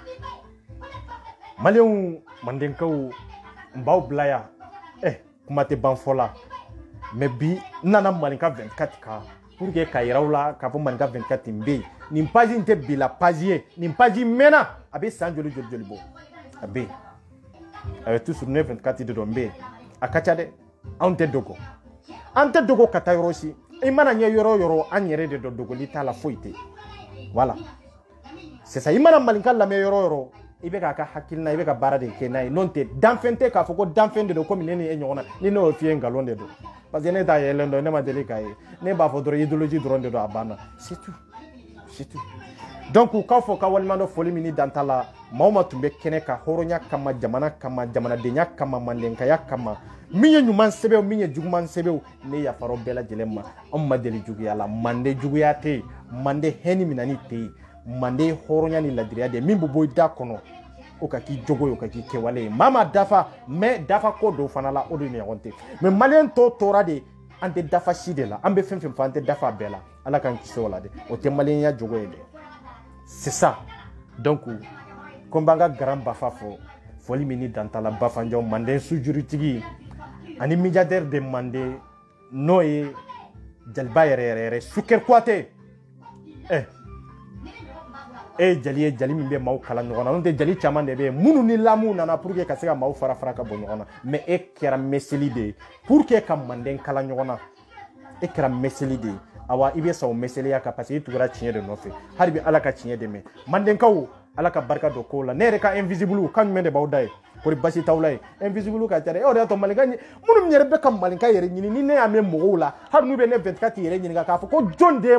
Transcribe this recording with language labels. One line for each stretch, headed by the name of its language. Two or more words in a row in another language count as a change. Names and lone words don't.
Bambara: maliyɛnw mandenkaw n b'aw bila yan kuma tɛ ban fɔ la mais bi n nana maninka 24 kan
French: pour que
Bambara: ka yiraw la k'a fɔ maninka 24 n bɛ yen nin page in tɛ bila page ye nin page mɛnna a bɛ san joli bɔ a bɛ yen a bɛ toujours ne 24 de don n bɛ yen a ka ca dɛ anw tɛ dogo an tɛ dogo ka taa yɔrɔ si i mana ɲɛ yɔrɔ o yɔrɔ an yɛrɛ de dɔn dogoli t'a la foyi tɛ
French: voilà c'est ça
Bambara: i mana maninka lamɛn yɔrɔ o yɔrɔ i bɛ k'a ka hakilina i bɛ ka baara de kɛ n'a ye n'o tɛ danfɛn tɛ k'a fɔ ko danfɛn de don komi ne ni e ɲɔgɔn na ni ne y'o f'i ye nkalon de don parce que ne t'a yɛlɛn dɔn ne ma deli k'a ye ne b'a fɔ dɔrɔn idéologie dɔrɔn de don a banna
French: c'est tout c'est tout donc
Bambara: k'aw fɔ ka waliman dɔ foli min ni dan t'a la maa o maa tun bɛ kɛnɛ ka hɔrɔnya kama jamana kama jamanadenya kama mandenkaya kama min ye ɲuman sɛbɛnw min ye juguman sɛbɛnw ne yafar'aw bɛɛ lajɛlen ma anw ma deli juguya la mande juguya tɛ yen mande hɛni minani tɛ yen mande hɔrɔnya ni ladiriya de min bɛ bɔ i da kɔnɔ o ka k'i jogo ye o ka k'i kɛwale ye maa ma dafa mais dafa ko dɔw fana la o de ɲɔgɔn tɛ mais maliyɛn tɔw tora de an tɛ dafa si de la an bɛ fɛn fɛn fɔ an tɛ dafa bɛɛ la ala k'an kisi o la dɛ o tɛ maliyɛnya jogo ye dɛ
French: c'est ça donc
Bambara: ko n b'an ka garan bafa fɔ foli min ni dan t'a la bafanjɔw manden sujuritigi ani milliardaire de manden n'o ye jaliba yɛrɛ Sukɛri Kuyate jali ye jali min bɛ maaw kala ɲɔgɔn na n'o tɛ jali caman de bɛ yen minnu ni lamuw nana
French: pour que
Bambara: ka se ka maaw fara fara ka bɔ ɲɔgɔn na mais e kɛra meseli de ye
French: pour que
Bambara: ka manden kala ɲɔgɔn na e kɛra meseli de ye awa i bɛ sa o meseliya kan
French: parce que
Bambara: i tugura tiɲɛ de nɔfɛ hali bi ala ka tiɲɛ dɛmɛ mandenkaw ala ka barika don kow la ne yɛrɛ ka invisible kan jumɛn de b'aw da ye kori basi t'aw la ye invisible ka ca dɛ o de y'a to malinka minnu yɛrɛ bɛ ka malinka yɛrɛ ɲini ni ne y'a mɛn mɔgɔw la hali n'u bɛ ne 24 yɛrɛ ɲininka k'a fɔ ko jɔn de ye